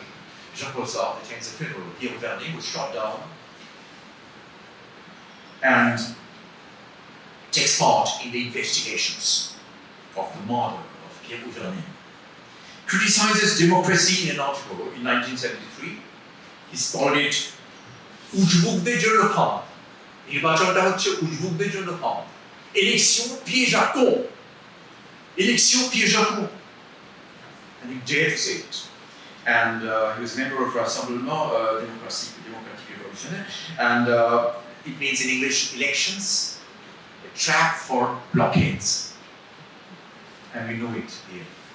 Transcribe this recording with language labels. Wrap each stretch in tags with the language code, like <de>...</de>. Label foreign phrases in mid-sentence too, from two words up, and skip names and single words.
<en>Jean-Paul Sartre attends the funeral. Pierre Auvernay was shot down and takes part in the investigations of the murder of Pierre Auvernay. Criticizes democracy in an article in 1973. He's called it</en> <bn>উজবুকদের জন্য ফাঁদ নির্বাচনটা হচ্ছে উজবুকদের জন্য ফাঁদ</bn> <fr>élection piège à con</fr> <en>and he dared to say it. And he was a member of Rassemblement Démocratique Révolutionnaire, and it means in English elections a trap for blockades, and we know it here.</en>